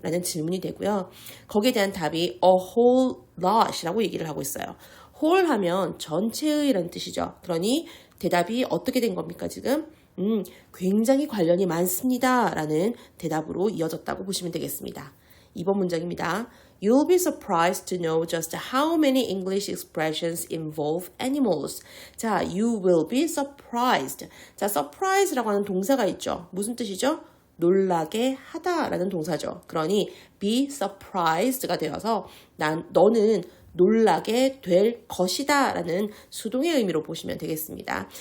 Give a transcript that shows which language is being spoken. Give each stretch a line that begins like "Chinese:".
Korean: 라는 질문이 되고요. 거기에 대한 답이
English: a whole lot
Korean: 이라고 얘기를 하고 있어요. whole 하면 전체의라는 뜻이죠. 그러니 대답이 어떻게 된 겁니까 지금? 굉장히 관련이 많습니다. 라는 대답으로 이어졌다고 보시면 되겠습니다. 2번 문장입니다.
English: You'll be surprised to know just how many English expressions involve animals. 자, you will be surprised.
Korean: 자, surprise라고 하는 동사가 있죠. 무슨 뜻이죠? 놀라게 하다라는 동사죠. 그러니 be surprised가 되어서 너는 놀라게 될 것이다 라는 수동의 의미로 보시면 되겠습니다.